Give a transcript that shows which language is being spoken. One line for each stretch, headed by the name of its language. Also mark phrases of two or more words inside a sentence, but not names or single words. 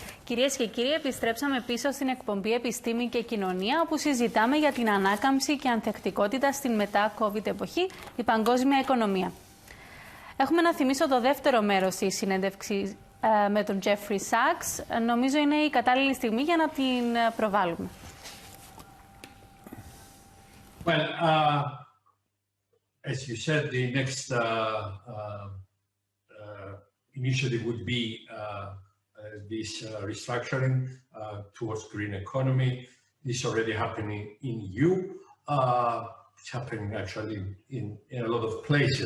Greek: Κυρίες και κύριοι, επιστρέψαμε πίσω στην εκπομπή Επιστήμη και Κοινωνία, όπου συζητάμε για την ανάκαμψη και ανθεκτικότητα στην μετά-COVID εποχή, η παγκόσμια οικονομία. Έχουμε να θυμίσω το δεύτερο μέρος της συνέντευξης με τον Jeffrey Sachs. Νομίζω είναι η κατάλληλη στιγμή για να την προβάλλουμε.
English: Well, as you said, the next initiative would be this restructuring towards green economy. This is already happening in EU. It's happening actually in a lot of places.